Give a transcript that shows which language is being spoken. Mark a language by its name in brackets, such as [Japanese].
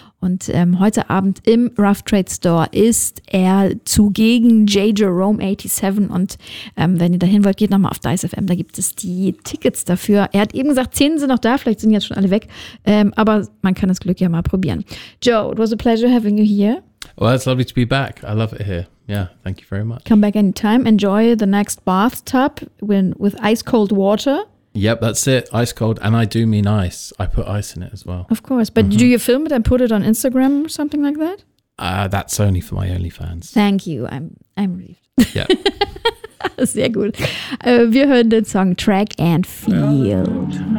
[German] Und heute Abend im Rough Trade Store ist er zugegen, J. Jerome 87. Und wenn ihr dahin wollt, geht nochmal auf Dice FM, da gibt es die Tickets dafür. Er hat eben gesagt, 10 sind noch da, vielleicht sind jetzt schon alle weg. Aber man kann das Glück ja mal probieren. [English] Joe, it was a pleasure having you here. Well, it's lovely to be back. I love it here. Yeah, thank you very much. Come back anytime. Enjoy the next bathtub with ice cold water. Yep, that's it. Ice cold. And I do mean ice. I put ice in it as well. Of course. But mm-hmm. Do you film it and put it on Instagram or something like that? That's only for my OnlyFans. Thank you. I'm relieved. Yeah. [German] Sehr gut. Wir hören den Song Track and Field.